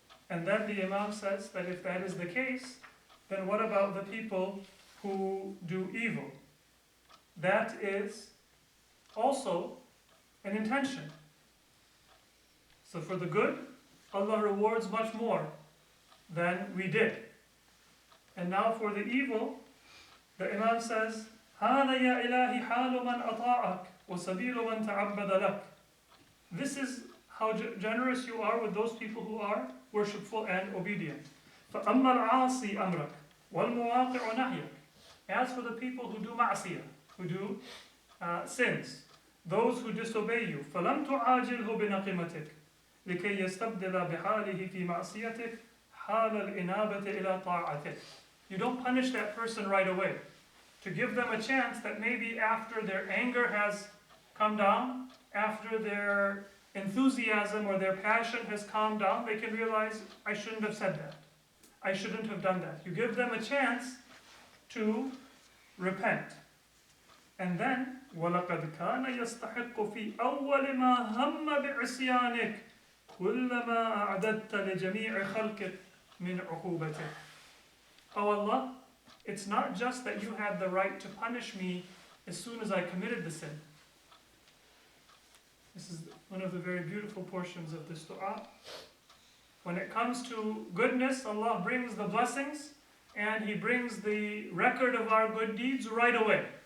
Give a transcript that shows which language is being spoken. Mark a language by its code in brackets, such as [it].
[en] And then the Imam says that if that is the case, then what about the people who do evil? That is also an intention. So for the good, Allah rewards much more than we did. And now for the evil, the Imam says, [ar] هَذَا يَا إِلَهِ حَالُ مَنْ أَطَاعَكَ وَسَبِيلُ مَنْ تَعَبَّدَ لَكَ. [en] This is how generous you are with those people who are worshipful and obedient. [ar] فَأَمَّا الْعَاصِي أَمْرَكَ وَالْمُوَاقِعُ نَهْيَكَ. [en] As for the people who do ma'asiyah, who do sins, those who disobey you, [ar] فَلَمْ تُعَاجِلْهُ بِنَقِمَتِكَ لِكَيْ يَسْتَبْدِلَ بِحَالِهِ فِي مَعْصِيَتِكَ حَالَ الْإِنَابَةِ إِلَى طَاعَتِكَ. [en] You don't punish that person right away. To give them a chance that maybe after their anger has come down, after their enthusiasm or their passion has calmed down, they can realize, I shouldn't have said that. I shouldn't have done that. You give them a chance to repent. And then, [ar] وَلَقَدْ كَانَ يَسْتَحِقُّ فِي أَوَّلِ مَا هَمَّ بِعِصْيَانِكَ كُلَّمَا أَعْدَدْتَ لِجَمِيعِ خَلْقِكَ مِنْ عُقُوبَتِكَ. [en] Oh Allah, it's not just that you had the right to punish me as soon as I committed the sin. This is one of the very beautiful portions of this dua. When it comes to goodness, Allah brings the blessings and He brings the record of our good deeds right away.